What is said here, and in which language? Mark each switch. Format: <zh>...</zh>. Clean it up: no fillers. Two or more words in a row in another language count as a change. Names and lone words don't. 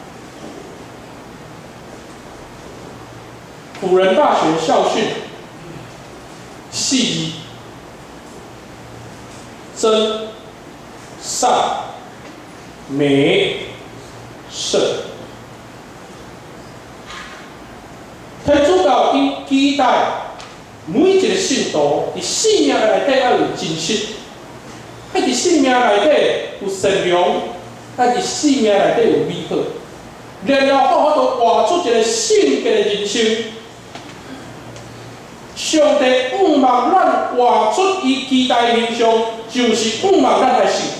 <nan>辅仁大学校训系真、善、美、圣。天主教因期待每一个信徒伫生命内底要有真实，要伫生命内底有善良，要伫生命内底有美好，然后好好地活出一个圣洁的人生。上帝盼望咱活出伊期待的形象，就是盼望咱来圣洁。</nan>